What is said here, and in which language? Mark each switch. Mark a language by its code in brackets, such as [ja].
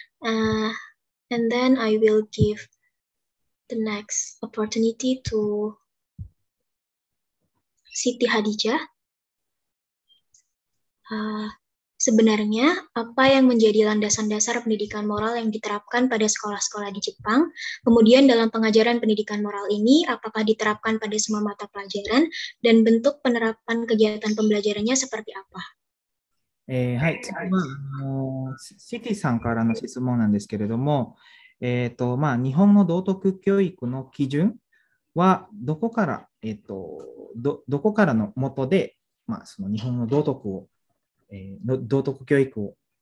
[en] And then I will give the next opportunity to Siti Hadijah. [id] Sebenarnya, apa yang menjadi landasan dasar pendidikan moral yang diterapkan pada sekolah-sekolah di Jepang? Kemudian dalam pengajaran pendidikan moral ini, apakah diterapkan pada semua mata pelajaran? Dan bentuk penerapan kegiatan pembelajarannya seperti apa? [ja] はい、次はシティさんからの質問なんですけれども、日本の道徳教育の基準はどこから、どこからの元で、その日本の道徳を、道徳教育を